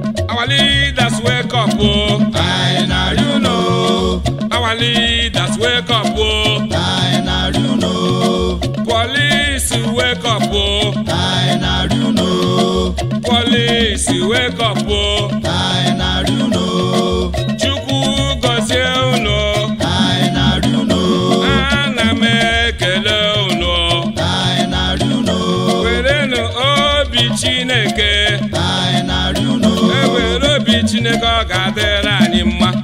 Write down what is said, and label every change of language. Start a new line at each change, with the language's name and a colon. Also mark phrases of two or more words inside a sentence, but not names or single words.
English: Our leaders wake up o.
Igbo: Anyị na-arịọ unu.
English: Our leaders wake up o.
Igbo: Anyị na-arịọ unu.
English: Police wake up o.
Igbo: Anyị na-arịọ unu.
English: Police wake up o.
Igbo: Anyị na-arịọ unu. Chukwu gọzie unu. Anyị na-arịọ unu. Ana m ekele unu. Anyị na-arịọ unu. Werenụ obi Chineke. Anyị na-arịọ unu. E were obi Chineke, ọ ga-adịrị anyị mma.